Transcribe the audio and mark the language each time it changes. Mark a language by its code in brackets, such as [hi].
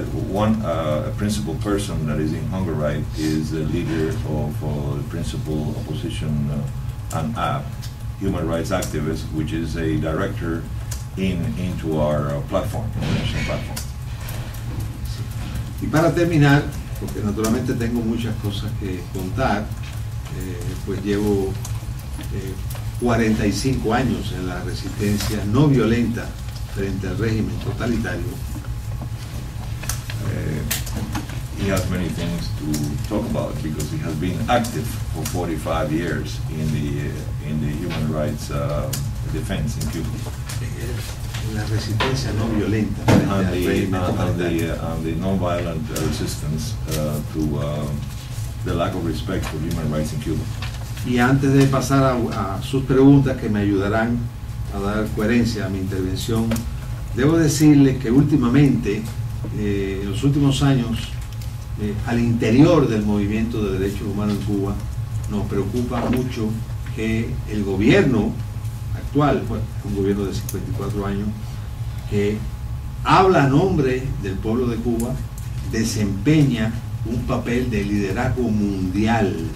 [en] One principal person that is in hunger right is the leader of the principal opposition and human rights activist, which is a director into our platform, international platform. [es] Y para terminar, porque naturalmente tengo muchas cosas que contar, pues llevo 45 años en la resistencia no violenta frente al régimen totalitario. [en] he has many things to talk about because he has been active for 45 years in the human rights defense in Cuba. [es] La resistencia no violenta [en] and the non-violent resistance to the lack of respect for human rights in Cuba. [es] Y antes de pasar a sus preguntas que me ayudarán a dar coherencia a mi intervención, debo decirles que últimamente, en los últimos años, al interior del movimiento de derechos humanos en Cuba, nos preocupa mucho que el gobierno actual, bueno, un gobierno de 54 años, que habla a nombre del pueblo de Cuba, desempeña un papel de liderazgo mundial